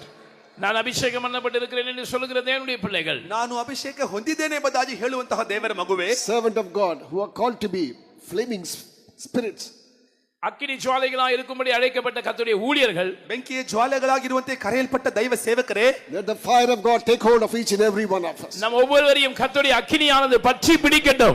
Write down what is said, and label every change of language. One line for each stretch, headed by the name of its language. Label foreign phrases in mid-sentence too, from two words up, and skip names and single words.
Tamil: நான் அபிஷேகம் பண்ணப்பட்டிருக்கிறேன் என்று சொல்லுகிற தேவனுடைய பிள்ளைகள்,
Kannada: ನಾನು ಅಭಿಷೇಕ ಹೊಂದಿದ್ದೇನೆ ಎಂಬುದಾಗಿ ಹೇಳುವಂತಹ ದೇವರ ಮಗುವೇ,
English: servant of God who are called to be flaming spirits,
Tamil: அக்கினி ஜுவாலைகளாய் இருக்கும்படி அழைக்கப்பட்ட கர்த்தருடைய ஊழியர்கள்,
Kannada: ಬೆಂಕಿಯ ಜ್ವಾಲೆಗಳಾಗಿರುವಂತೆ ಕರೆಯಲ್ಪಟ್ಟ ದೈವ ಸೇವಕರೇ,
English: let the fire of God take hold of each and every one of us.
Tamil: நம் ஒவ்வொருவரையும் கர்த்தருடைய அக்கினியானது பற்றி பிடிக்கட்டும்.